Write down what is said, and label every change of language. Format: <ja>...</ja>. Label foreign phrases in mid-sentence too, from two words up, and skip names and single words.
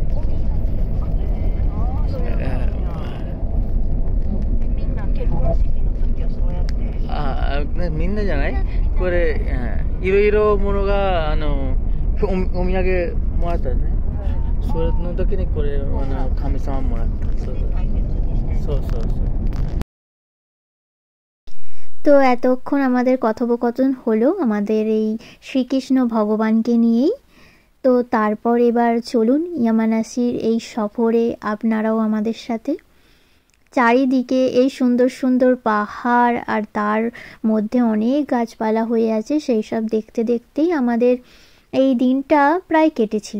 <ja>みんなじゃない？これいろいろものがお土産もらったね。それの時にこれ神様もらった。そうそうそう。</ja> <bn>তো এতক্ষণ আমাদের কথোপকথন হলো আমাদের এই শ্রীকৃষ্ণ ভগবানকে নিয়েই। তো তারপর এবার চলুন ইয়ামানাসির এই সফরে আপনারাও আমাদের সাথে। চারিদিকে এই সুন্দর সুন্দর পাহাড়, আর তার মধ্যে অনেক গাছপালা হয়ে আছে, সেই সব দেখতে দেখতেই আমাদের এই দিনটা প্রায় কেটেছিল।</bn>